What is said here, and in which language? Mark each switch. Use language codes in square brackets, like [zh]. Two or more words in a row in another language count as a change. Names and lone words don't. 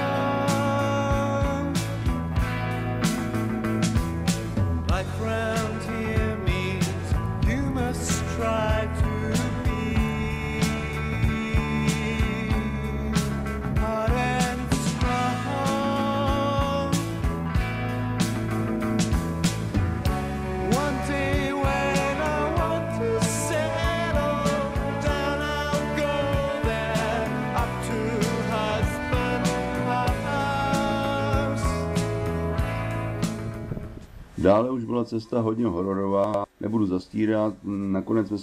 [en] life round here means you must try to be hard and strong. One day [cs] dále už byla cesta hodně hororová, nebudu zastírat, nakonec jsme